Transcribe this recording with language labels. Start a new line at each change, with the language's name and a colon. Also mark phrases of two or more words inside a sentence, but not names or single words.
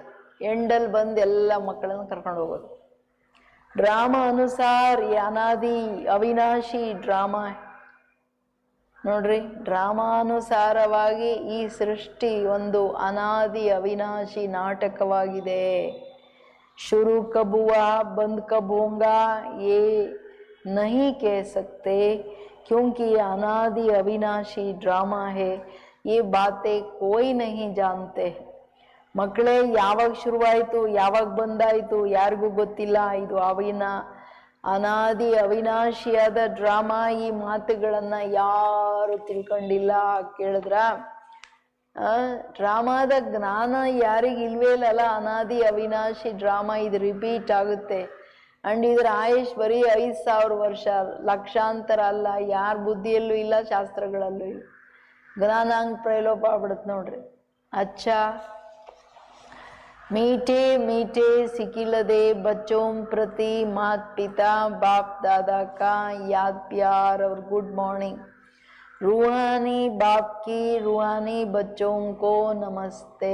Kannada: ಎಂಡಲ್ಲಿ ಬಂದು ಎಲ್ಲ ಮಕ್ಕಳನ್ನು ಕರ್ಕೊಂಡು ಹೋಗೋದು. ಡ್ರಾಮಾ ಅನುಸಾರ ಅನಾದಿ ಅವಿನಾಶಿ ಡ್ರಾಮಾ ನೋಡ್ರಿ. ಡ್ರಾಮಾನುಸಾರವಾಗಿ ಈ ಸೃಷ್ಟಿ ಒಂದು ಅನಾದಿ ಅವಿನಾಶಿ ನಾಟಕವಾಗಿದೆ.
Hindi: शुरू कब हुआ बंद कब होगा ये नहीं कह सकते, क्योंकि ये अनादि अविनाशी ड्रामा है. ये बातें कोई नहीं जानते.
Kannada: ಮಕ್ಕಳೇ, ಯಾವಾಗ ಶುರುವಾಯಿತು ಯಾವಾಗ ಬಂದಾಯಿತು ಯಾರಿಗೂ ಗೊತ್ತಿಲ್ಲ. ಇದು ಅನಾದಿ ಅವಿನಾಶಿಯಾದ ಡ್ರಾಮಾ. ಈ ಮಾತುಗಳನ್ನ ಯಾರು ತಿಳ್ಕೊಂಡಿಲ್ಲ. ಕೇಳಿದ್ರ? ಡ್ರಾಮಾದ ಜ್ಞಾನ ಯಾರಿಗೆ ಇಲ್ವೇ ಇಲ್ಲಲ್ಲ. ಅನಾದಿ ಅವಿನಾಶಿ ಡ್ರಾಮಾ ಇದು ರಿಪೀಟ್ ಆಗುತ್ತೆ. ಅಂಡ್ ಇದ್ರ ಆಯುಷ್ ಬರೀ 5000 ವರ್ಷ, ಲಕ್ಷಾಂತರ ಅಲ್ಲ. ಯಾರ ಬುದ್ಧಿಯಲ್ಲೂ ಇಲ್ಲ, ಶಾಸ್ತ್ರಗಳಲ್ಲೂ ಇಲ್ಲ. ಜ್ಞಾನಾಂಗ ಪ್ರೈಲೋಪ ಆಗ್ಬಿಡುತ್ತೆ ನೋಡ್ರಿ.
Hindi: अच्छा मीठे मीठे सिकिलदे बच्चों प्रति माता पिता बाप दादा का याद प्यार और
English: good morning.
Hindi: रूहानी बाप की रूहानी बच्चों को नमस्ते.